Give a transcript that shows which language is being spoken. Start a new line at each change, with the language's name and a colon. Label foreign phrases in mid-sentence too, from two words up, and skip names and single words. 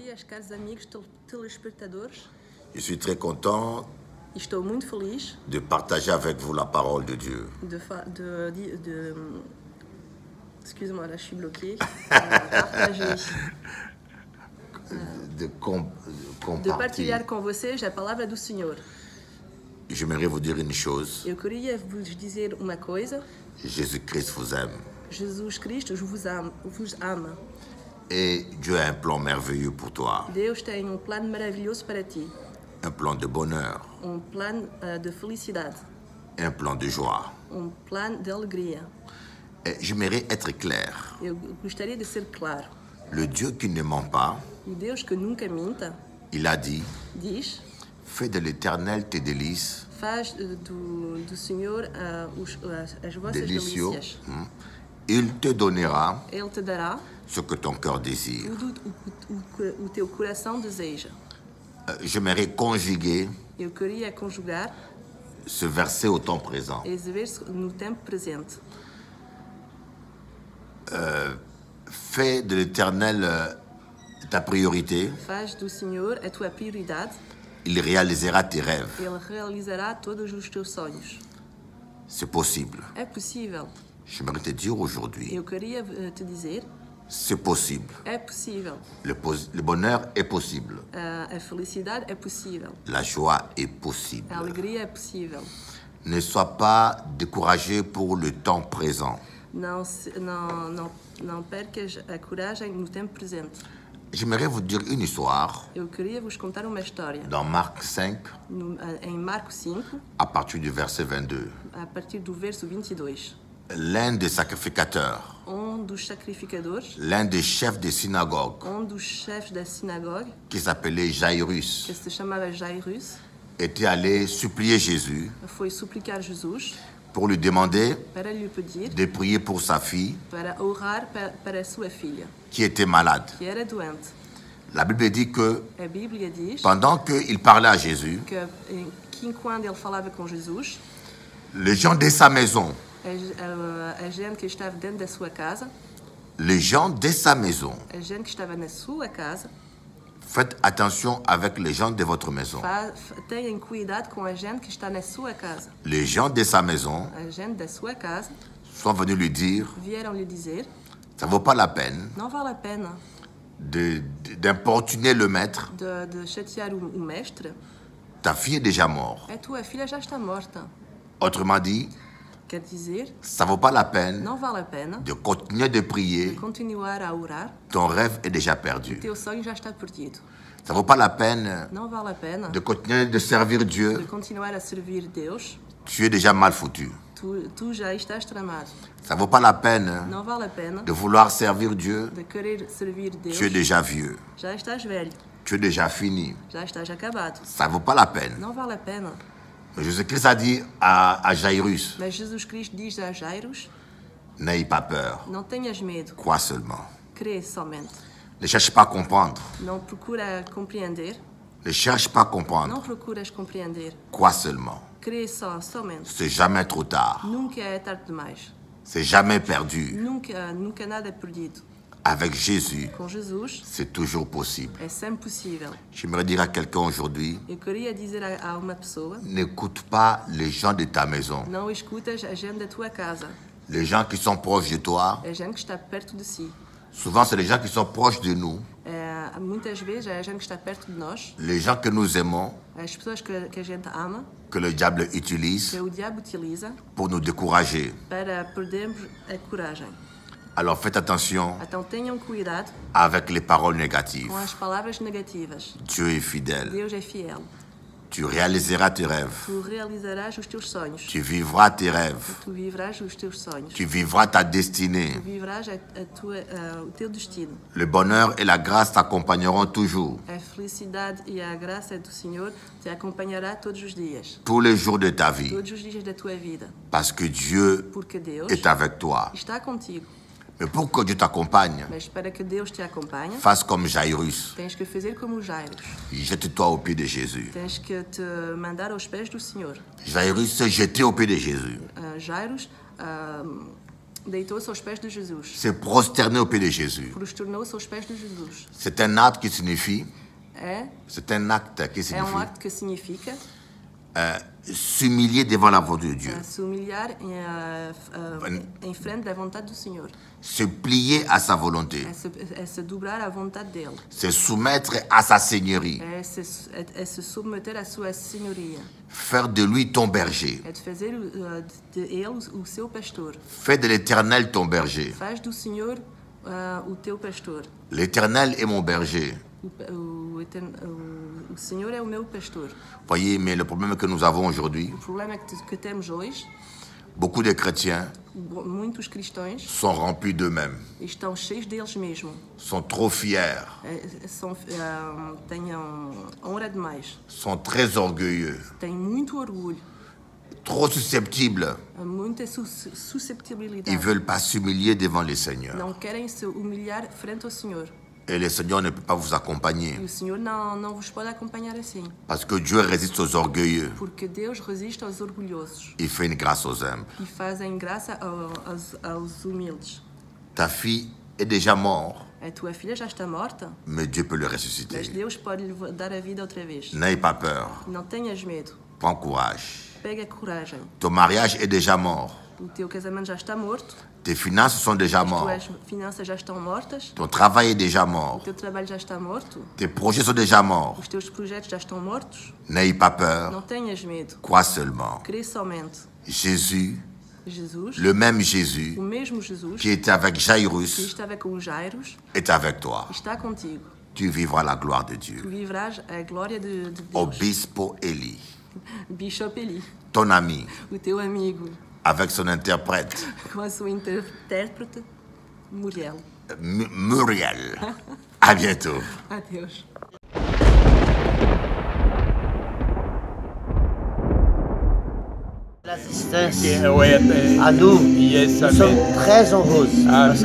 Portuguese: caros amigos telespectadores.
French: Je suis très content
Portuguese: Estou muito feliz
French: de partager avec vous la parole de Dieu. Excuse-moi, là je suis bloquée. Partager. De
Portuguese: De partilhar com vocês a palavra do Senhor.
French: J'aimerais vous dire une chose.
Portuguese: Eu queria vos dizer uma coisa.
French: Jésus-Christ vous aime.
Portuguese: Jesus Cristo vos ama.
French: Et Dieu a un plan merveilleux pour toi.
Portuguese: Deus tem plano maravilhoso para ti.
French: Un plan de bonheur.
Portuguese: Plano de felicidade.
French: Un plan de joie.
Portuguese: Plano de alegria.
French: Et j'aimerais être clair.
Portuguese: Eu gostaria de ser claro.
French: Le Dieu qui ne ment pas,
Portuguese: O Deus que nunca minta,
French: il a dit,
Portuguese: diz,
French: fais de l'Éternel tes délices,
Portuguese: faz do Senhor as vossas
French: délicieux.
Portuguese: delícias.
French: Il te donnera
Portuguese: Ele te dará
French: ce que ton cœur désire.
Portuguese: tudo o teu coração deseja.
French: J'aimerais conjuguer
Portuguese: Eu queria conjugar
French: ce verset au temps présent.
Portuguese: esse verso no tempo presente.
French: Fais de l'Éternel ta priorité,
Portuguese: Faz do Senhor a tua prioridade.
French: il réalisera tes rêves.
Portuguese: Ele realizará todos os teus sonhos.
French: C'est possible.
Portuguese: É possível.
French: J'aimerais te dire aujourd'hui,
Portuguese: Eu queria te dizer,
French: c'est possible.
Portuguese: é possível.
French: Le bonheur est possible.
Portuguese: A felicidade é possível.
French: La joie est possible.
Portuguese: A alegria é possível.
French: Ne sois pas découragé pour le temps présent.
Portuguese: Não percas a coragem no tempo presente.
French: J'aimerais vous dire une histoire
Portuguese: Eu queria vos contar uma história.
French: dans Marc 5,
Portuguese: Em Marcos 5,
French: à partir du verset 22.
Portuguese: a partir do verso 22.
French: L'un des sacrificateurs,
Portuguese: Dos sacrificadores,
French: l'un des chefs des synagogues,
Portuguese: dos chefes da sinagoga,
French: qui s'appelait Jairus,
Portuguese: que se chamava Jairus,
French: était allé supplier Jésus
Portuguese: foi suplicar Jesus
French: pour lui demander
Portuguese: para lhe pedir
French: de prier pour sa fille
Portuguese: para orar para a sua filha,
French: qui était malade.
Portuguese: que era doente.
French: La Bible dit que
Portuguese: A Bíblia diz
French: pendant qu'il parlait à Jésus,
Portuguese: que enquanto ele falava com Jesus,
French: les gens de sa maison,
Portuguese: a gente que estava dentro da sua casa,
French: les gens de sa maison,
Portuguese: a gente que estava na sua casa,
French: faites attention avec les gens de votre maison.
Portuguese: tenham cuidado com a gente que está na sua casa.
French: Les gens de sa maison
Portuguese: A gente da sua casa
French: sont venus lui dire,
Portuguese: vieram lhe dizer,
French: ça ne vaut pas la peine
Portuguese: não vale a pena
French: d'importuner le maître,
Portuguese: de chatear o mestre,
French: ta fille est déjà morte.
Portuguese: a tua filha já está morta.
French: Autrement dit,
Portuguese: Quer dizer,
French: ça ne vaut pas la peine
Portuguese: não vale a pena
French: de continuer de prier,
Portuguese: continuar a orar,
French: ton rêve est déjà perdu.
Portuguese: teu sonho já está perdido.
French: Ça ne vaut pas la peine
Portuguese: Não vale a pena
French: de continuer de servir de Dieu,
Portuguese: continuar a servir Deus,
French: tu es déjà mal foutu.
Portuguese: tu já estás tramado.
French: Ça ne vaut pas la peine
Portuguese: Não vale a pena
French: de vouloir servir Dieu,
Portuguese: de querer servir Deus,
French: tu es déjà vieux,
Portuguese: já estás velho,
French: tu es déjà fini.
Portuguese: já estás acabado.
French: Ça ne vaut pas la peine.
Portuguese: Não vale a pena.
French: Mais Jésus-Christ a dit à Jairus,
Portuguese: Mas Jesus Cristo diz a Jairus,
French: n'aie pas peur,
Portuguese: não tenhas medo,
French: crois seulement.
Portuguese: crê somente.
French: Ne cherche pas à comprendre,
Portuguese: Não procura compreender,
French: ne cherche pas à comprendre,
Portuguese: não procuras compreender,
French: crois seulement.
Portuguese: crê somente.
French: C'est jamais trop tard,
Portuguese: Nunca é tarde demais.
French: c'est jamais perdu.
Portuguese: Nunca nada é perdido.
French: Avec Jésus,
Portuguese: Com Jesus
French: c'est toujours possible.
Portuguese: é sempre possível.
French: J'aimerais dire à quelqu'un aujourd'hui,
Portuguese: Eu queria dizer a uma pessoa,
French: n'écoute pas les gens de ta maison,
Portuguese: não escutas a gente da tua casa,
French: les gens qui sont proches de toi.
Portuguese: a gente que está perto de si.
French: Souvent, c'est les gens qui sont proches de nous,
Portuguese: Muitas vezes é a gente que está perto de nós,
French: les gens que nous aimons,
Portuguese: as pessoas que a gente ama,
French: que le diable
Portuguese: que
French: utilise
Portuguese: o diabo utiliza
French: pour nous décourager.
Portuguese: para perdermos a coragem.
French: Alors faites attention
Portuguese: Então tenham cuidado
French: avec les paroles négatives.
Portuguese: com as palavras negativas.
French: Dieu est fidèle.
Portuguese: Deus é fiel.
French: Tu réaliseras tes rêves.
Portuguese: Tu realizarás os teus sonhos.
French: Tu vivras tes rêves.
Portuguese: Tu vivrás os teus sonhos.
French: Tu vivras ta destinée.
Portuguese: Tu vivrás o teu destino.
French: Le bonheur et la grâce t'accompagneront toujours,
Portuguese: A felicidade e a graça do Senhor te acompanhará todos os dias.
French: tous les jours de ta vie,
Portuguese: Todos os dias da tua vida.
French: parce que Dieu
Portuguese: Porque Deus
French: est avec toi.
Portuguese: está contigo.
French: Mais pour que Dieu t'accompagne,
Portuguese: Mas para que Deus te acompanhe,
French: fasse comme Jairus.
Portuguese: tens que fazer como o Jairus.
French: Jette-toi aux pieds de Jésus.
Portuguese: Tens que te mandar aos pés do Senhor.
French: Jairus s'est jeté aux pieds de Jésus.
Portuguese: Jairus deitou-se aos pés de Jesus,
French: s'est prosterné aux pieds de Jésus.
Portuguese: prosternou-se aos pés de Jesus.
French: C'est un acte qui signifie,
Portuguese: É
French: signifie
Portuguese: acto que significa
French: s'humilier devant la volonté de Dieu,
Portuguese: se humilhar em frente da vontade do Senhor,
French: se plier à sa volonté,
Portuguese: é se dobrar à vontade dele,
French: se soumettre à sa seigneurie,
Portuguese: é se submeter à sua senhoria,
French: faire de lui ton berger,
Portuguese: é de fazer de ele o seu pastor.
French: fais de l'Éternel ton berger.
Portuguese: Faz do Senhor o teu pastor.
French: L'Éternel est mon berger.
Portuguese: O Senhor é o meu pastor.
French: Voyez, mais le problème que nous avons aujourd'hui,
Portuguese: O problema que temos hoje,
French: beaucoup de chrétiens
Portuguese: muitos cristãos
French: sont remplis d'eux-mêmes,
Portuguese: estão cheios deles mesmos.
French: sont trop fiers,
Portuguese: Têm honra demais.
French: sont très orgueilleux,
Portuguese: Têm muito orgulho,
French: trop susceptibles.
Portuguese: muita
French: Ils
Portuguese: susceptibilidade.
French: ne veulent pas s'humilier devant le Seigneur.
Portuguese: Não querem se humilhar frente ao Senhor.
French: Et le Seigneur ne peut pas vous accompagner.
Portuguese: E o Senhor não vos pode acompanhar assim.
French: Parce que Dieu résiste aux orgueilleux.
Portuguese: Porque Deus resiste aos orgulhosos
French: Il fait une grâce aux humbles.
Portuguese: e fazem graça aos humildes.
French: Ta fille est déjà morte,
Portuguese: A tua filha já está morta,
French: mais Dieu peut le
Portuguese: mas
French: ressusciter.
Portuguese: Deus pode lhe dar a vida outra vez.
French: N'aie pas peur.
Portuguese: Não tenhas medo.
French: Prends courage.
Portuguese: Pega coragem.
French: Ton mariage est déjà mort.
Portuguese: O teu casamento já está morto.
French: Tes finances sont déjà
Portuguese: As
French: mortes.
Portuguese: tuas finanças já estão mortas.
French: Ton travail est déjà
Portuguese: O
French: mort.
Portuguese: teu trabalho já está morto.
French: Tes projets sont déjà morts.
Portuguese: Os teus projetos já estão mortos.
French: N'aie pas peur.
Portuguese: Não tenhas medo.
French: Crois seulement.
Portuguese: Crê somente.
French: Jésus,
Portuguese: Jesus,
French: le même Jésus
Portuguese: o mesmo Jesus
French: qui était avec
Portuguese: que
French: Jairus,
Portuguese: estava com os Jairos,
French: est avec toi.
Portuguese: está contigo.
French: Tu vivras la gloire de
Portuguese: Tu
French: Dieu.
Portuguese: viverás a glória de Deus.
French: Obispo Eli,
Portuguese: Bishop Eli,
French: ton ami,
Portuguese: o teu amigo,
French: avec son interprète,
Portuguese: com a sua intérprete,
French: Muriel.
Portuguese: Muriel.
French: À bientôt.
Portuguese: Adeus.
French: L'assistance à nous,
English: Yes,
French: nous amen. sommes très heureux parce que